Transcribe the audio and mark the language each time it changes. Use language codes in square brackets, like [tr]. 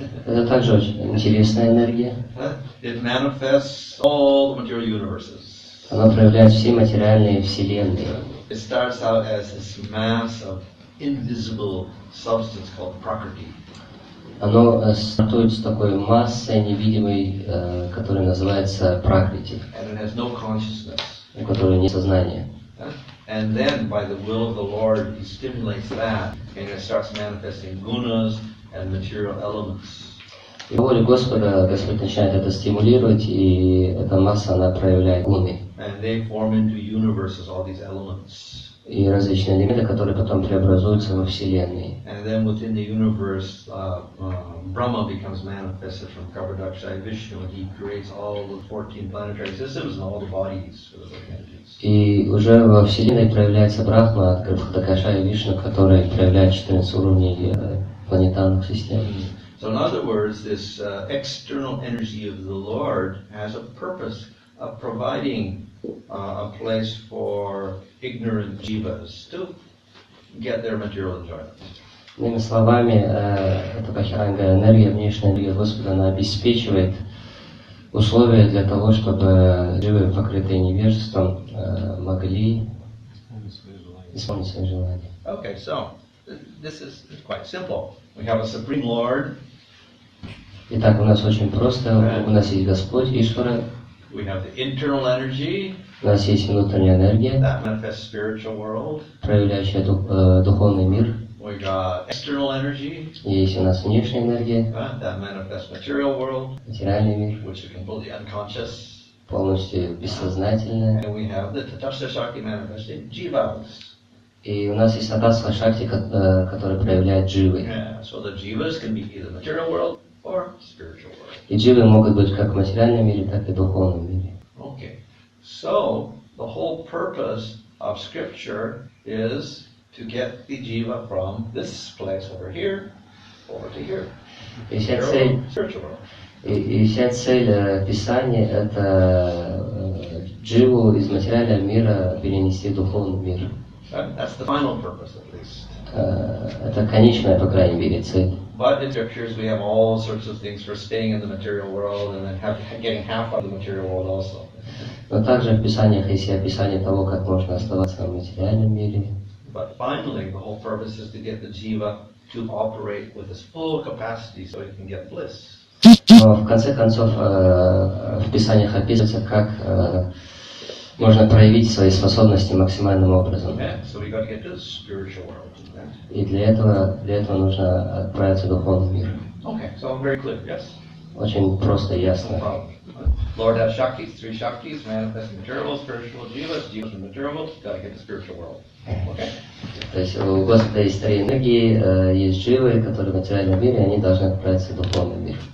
[ru] Это также очень интересная энергия. [en] It manifests all the material universes. [ru] Она проявляет все материальные вселенные. [en] It starts out as this mass of invisible substance called prakriti. [ru] Оно стартует с такой массой невидимой, которая называется пракрити, [en] And it has no consciousness. [ru] у которой нет сознания. [en] And then, by the will of the Lord, He stimulates that, and it starts manifesting gunas and material elements. [ru] И по воле Господа Господь начинает это стимулировать, и эта масса, она проявляет гуны. [en] And they form into universes, all these elements. [ru] И различные элементы, которые потом преобразуются во Вселенной. [en] And then within the universe, Brahma becomes manifested from Garbhodakshaya Vishnu, and he creates all the 14 planetary systems and all the bodies for the entities. [ru] И уже во Вселенной проявляется Брахма от Гarbhodakshaya Вишну, который проявляет 14 уровней планетарных систем. [en] So in other words, this external energy of the Lord has a purpose of providing a place for ignorant jivas to get their material enjoyment. [ru] Иными словами, эта бахиранга энергия, внешняя энергия Господа, она обеспечивает условия для того, чтобы живые, покрытые невежеством, могли исполнить свои желания. [en] Okay, so this is quite simple. We have a Supreme Lord. [ru] Итак, у нас очень просто. У нас есть Господь, Ишвара. [en] We have the internal energy. [ru] У нас есть внутренняя энергия, [en] that manifests spiritual world. [ru] проявляющая духовный мир. [en] We got external energy. [ru] Есть у нас внешняя энергия, [en] that manifests material world. [ru] материальный мир, [en] which is completely unconscious. [ru] полностью бессознательная. [en] And we have the Tatastha Shakti manifesting jivas. [ru] И у нас есть Татастха Шакти, который проявляет дживы. [en] Yeah, so the jivas can be either material world or spiritual world. [ru] И дживы могут быть как в материальном мире, так и в духовном мире. [en] Okay, so the whole purpose of scripture is to get the jiva from this place over here over to here. [ru] И вся цель, [en] Spiritual world. [ru] и вся цель Писания — это дживу из материального мира перенести в духовный мир. [en] That's the final purpose, at least. [ru] Это конечная, по крайней мере, цель. [en] But in scriptures we have all sorts of things for staying in the material world and then getting half of the material world also. [ru] Но также в Писаниях есть описание того, как можно оставаться в материальном мире. [en] But finally, the whole purpose is to get the jiva to operate with its full capacity so it can get bliss. [ru] Но в конце концов в Писаниях описывается, как можно проявить свои способности максимальным образом. [en] So we got to get to the spiritual world. [ru] И для этого нужно отправиться в духовный мир. [en] Okay, so very clear, yes? [ru] Очень просто и ясно. [en] Lord has Shaktis, three Shaktis, manifesting material, spiritual, jivas and material, got to get the spiritual world. Okay? [ru] То есть у Господа есть три энергии, есть дживы, которые в материальном мире, они должны отправиться в духовный мир.